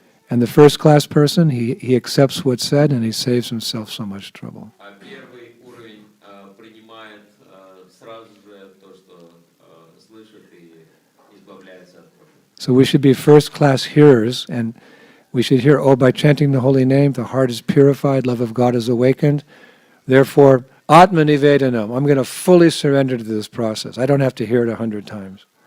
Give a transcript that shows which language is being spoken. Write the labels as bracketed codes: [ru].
[en] And the first class person, he accepts what's said and he saves himself so much trouble. [ru] А первый уровень принимает сразу же то, что слышит и избавляется от проблем. [en] So we should be first class hearers, and we should hear, oh, by chanting the holy name, the heart is purified, love of God is awakened. Therefore, Atma Nivedanam, I'm going to fully surrender to this process. I don't have to hear it 100 times.